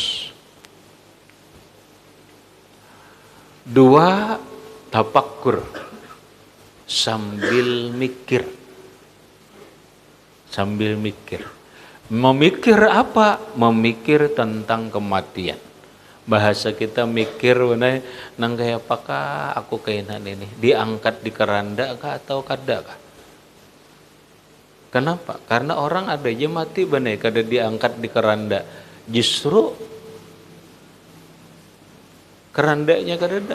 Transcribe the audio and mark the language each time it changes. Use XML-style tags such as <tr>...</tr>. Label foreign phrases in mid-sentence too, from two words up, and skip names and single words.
<id>Dua, tafakkur, sambil mikir. Memikir apa? Memikir tentang kematian. Bahasa kita mikir,</id> <bjn>nang kayak apakah aku kainan ini? Diangkat di keranda kah atau kada kah? Kenapa? Karena orang ada aja mati bener kada diangkat di keranda. Justru kerandanya kada ada.</bjn>